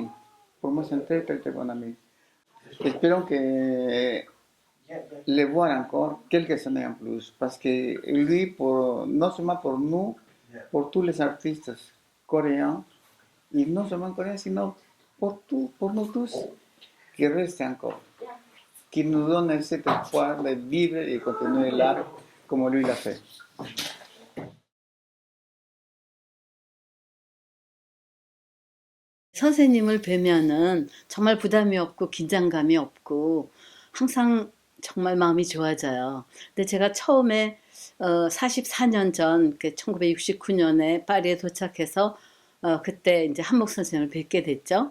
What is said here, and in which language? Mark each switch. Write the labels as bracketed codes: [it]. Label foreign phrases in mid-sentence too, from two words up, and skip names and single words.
[fr] Pour moi, c'est un très, très, très bon ami. Espérons que le voir encore quelques années en plus, parce que lui, non seulement pour nous, pour tous les artistes coréens, et non seulement coréens, sinon pour nous tous, qui reste encore, qui nous donne cet espoir de vivre et continuer l'art comme lui l'a fait. [ko] 선생님을 뵈면은 정말 부담이 없고 긴장감이 없고 항상 정말 마음이 좋아져요. 근데 제가 처음에 44년 전 1969년에 파리에 도착해서 그때 이제 한목 선생님을 뵙게 됐죠.